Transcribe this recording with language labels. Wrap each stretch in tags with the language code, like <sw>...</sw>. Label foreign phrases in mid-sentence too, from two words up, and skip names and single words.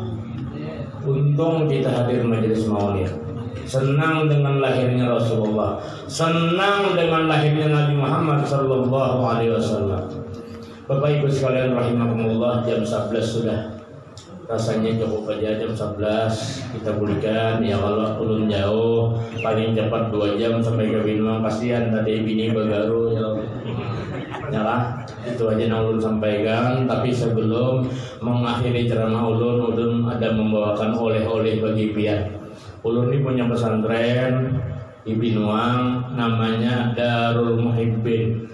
<id>Untung kita hadir majelis maulid, senang dengan lahirnya Rasulullah, senang dengan lahirnya Nabi Muhammad</id> <ar>صلى الله عليه وسلم.</ar> <id>Bapak Ibu sekalian rahimakumullah, jam 11 sudah, rasanya cukup aja jam 11 kita berikan.</id> <bjn>Ya kalau ulun jauh paling cepat 2 jam sampai ke Binong, kasihan tadi bini bagaru ya lah. Itu aja yang ulun sampaikan. Tapi sebelum mengakhiri ceramah ulun ada membawakan oleh-oleh bagi pian. Ulun ini punya pesantren di Binuang, namanya Darul Muhibbin.</bjn>